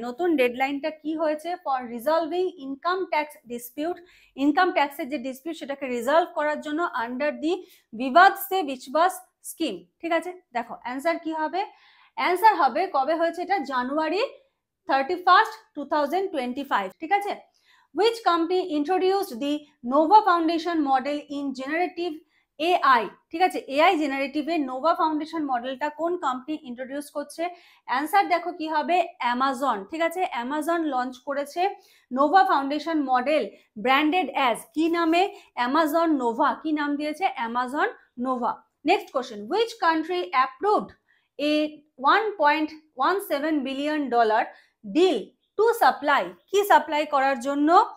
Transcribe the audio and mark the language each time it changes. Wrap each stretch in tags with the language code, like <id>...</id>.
<bn>নতুন ডেডলাইনটা কি হয়েছে</bn> <en>For resolving income tax dispute?</en> <bn>Income ট্যাক্সের যে ডিসপিউট সেটাকে রিজলভ করার জন্য আন্ডার দি বিবাদ সে বিশ্বাস স্কিম। ঠিক আছে, দেখো অ্যান্সার কি হবে, অ্যান্সার হবে কবে হয়েছে এটা, জানুয়ারি 31, 2025।</bn> <en>ঠিক আছে, which company introduced the Nova Foundation model in generative</en> <bn>AI, ঠিক আছে, এআই জেনারেটিভে নোভা ফাউন্ডেশন মডেলটা কোন কোম্পানি ইন্ট্রোডিউস করছে? অ্যান্সার দেখো কি হবে, অ্যামাজন, ঠিক আছে, অ্যামাজন লঞ্চ করেছে Nova foundation model branded as কি নামে? Amazon Nova. কি নাম দিয়েছে?</bn> <en>Amazon Nova. Next question, which country approved a $1.17 billion deal to supply,</en> <bn>কি সাপ্লাই করার জন্য?</bn>